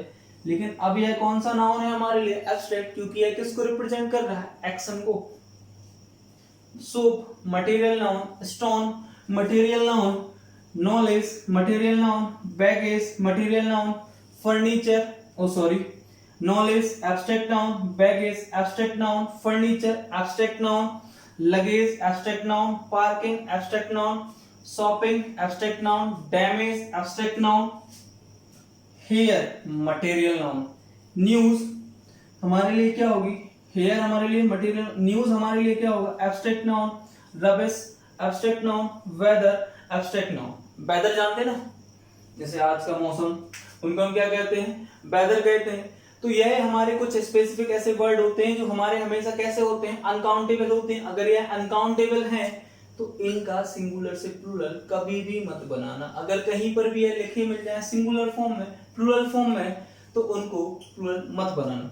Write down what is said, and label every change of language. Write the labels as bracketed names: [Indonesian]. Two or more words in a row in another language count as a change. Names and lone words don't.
[Hindi] लेकिन अब यह कौन सा नाउन है हमारे लिए, एब्स्ट्रैक्ट, क्योंकि यह किसको रिप्रेजेंट कर रहा है, एक्शन को। [English] soap material noun, stone material noun, knowledge material noun, baggage material noun, furniture knowledge abstract noun, baggage abstract noun, furniture abstract noun, luggage abstract noun, parking abstract noun, shopping abstract noun, damage abstract noun, hair material noun, news [Hindi] हमारे लिए क्या होगी, [English] hair [Hindi] हमारे लिए [English] material, news [Hindi] हमारे लिए क्या होगा, [English] abstract noun, rubbish abstract noun, weather abstract noun। [Hindi] weather जानते हैं ना, जैसे आज का मौसम, उनको हम क्या कहते हैं, weather कहते हैं। तो यह हमारे कुछ स्पेसिफिक ऐसे वर्ड होते हैं जो हमारे हमेशा कैसे होते हैं, अनकाउंटेबल होते हैं। अगर यह अनकाउंटेबल हैं तो इनका सिंगुलर से प्लूरल कभी भी मत बनाना। अगर कहीं पर भी यह लिखे मिल जाए [English] singular form [Hindi] में, [English] plural form [Hindi] में, तो उनको प्लूरल मत बनाना।